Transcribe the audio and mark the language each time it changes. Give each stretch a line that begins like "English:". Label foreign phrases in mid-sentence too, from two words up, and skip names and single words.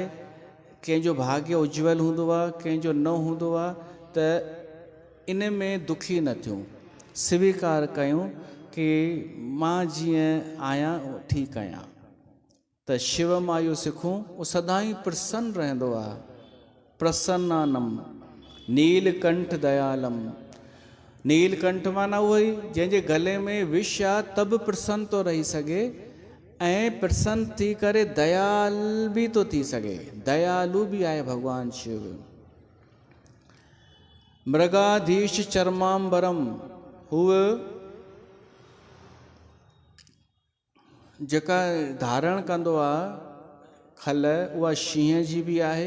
Sindhi: कंहिंजो भाग्य उज्जवल हूंदो आहे, कंहिंजो न हूंदो आहे। त इन में दुखी न थियूं, स्वीकार कयूं कि मां जीअं आहियां ठीकु आहियां। त शिव मां इहो सिखूं, उहो सदाईं प्रसन्न रहंदो आहे।
Sanskrit: प्रसन्नानम नीलकंठ दयालम।
Sindhi: नीलकंठ माना उहो ई जंहिंजे गले में विष आहे त बि प्रसन्न थो रही सघे, ऐं प्रसन्न थी करे दयाल बि तो थी सघे। दयालु बि आहे भगवान शिव।
Sanskrit: मृगाधीश चरमांबरम,
Sindhi: हूअ जेका धारण कंदो आहे खल, उहा शींहं जी बि आहे।